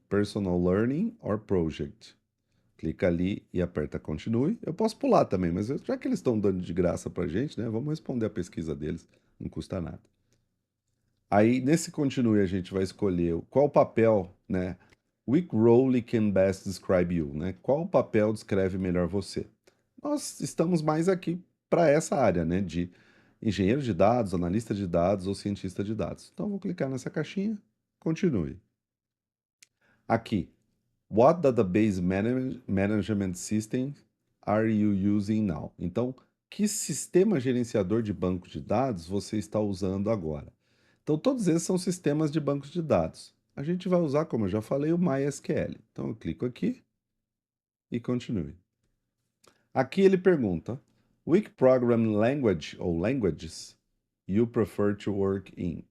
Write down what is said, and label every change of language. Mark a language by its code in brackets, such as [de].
[pt] Personal Learning or Project. Clica ali e aperta Continue. Eu posso pular também, mas já que eles estão dando de graça para a gente, né, vamos responder a pesquisa deles, não custa nada. Aí, nesse Continue, a gente vai escolher qual papel, né? [en] Which role can best describe you, né? [pt] Qual papel descreve melhor você? Nós estamos mais aqui para essa área, né? De engenheiro de dados, analista de dados ou cientista de dados. Então, eu vou clicar nessa caixinha, continue. [en] Aqui, what database management system are you using now? [pt] Então, que sistema gerenciador de banco de dados você está usando agora? Então, todos esses são sistemas de bancos de dados. A gente vai usar, como eu já falei, o MySQL. Então, eu clico aqui e continue. Aqui ele pergunta: Which programming language ou languages you prefer to work in?